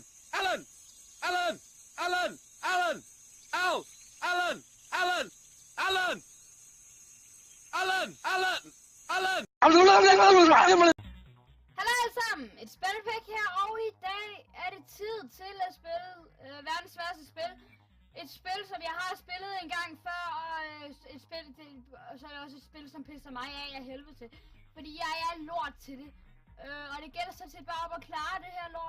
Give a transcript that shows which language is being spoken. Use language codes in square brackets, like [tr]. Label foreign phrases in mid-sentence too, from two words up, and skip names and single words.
[da] Allan! Allan! Allan! Allan! Au! Allan! Allan! Allan! Allan! Allan! Allan! Hallo alle sammen, et spilpack her, og i dag er det tid til at spille verdens sværeste spil. Et spil, som jeg har spillet en gang før, og så er det også et spil, som pisser mig af helvede til. Fordi jeg er lort til det. Og det gælder så til bare op at klare det her lort.